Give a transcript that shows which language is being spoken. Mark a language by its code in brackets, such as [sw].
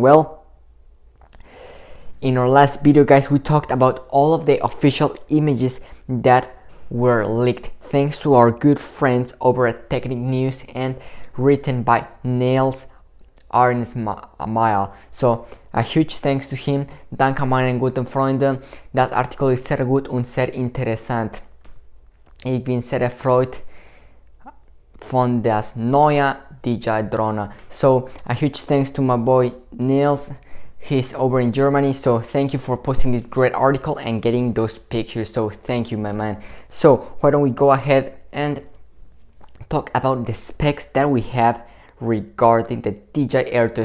[en] Well, in our last video, guys, we talked about all of the official images that were leaked thanks to our good friends over at Technic News and written by Niels Arnsmeier. So a huge thanks to him. [de] Danke meinen guten Freunden. Das Artikel ist sehr gut und sehr interessant. Ich bin sehr erfreut von das neue DJI Drone. [en] So a huge thanks to my boy Niels. He's over in Germany, so thank you for posting this great article and getting those pictures. So thank you, my man. So why don't we go ahead and talk about the specs that we have regarding the DJI Air 2.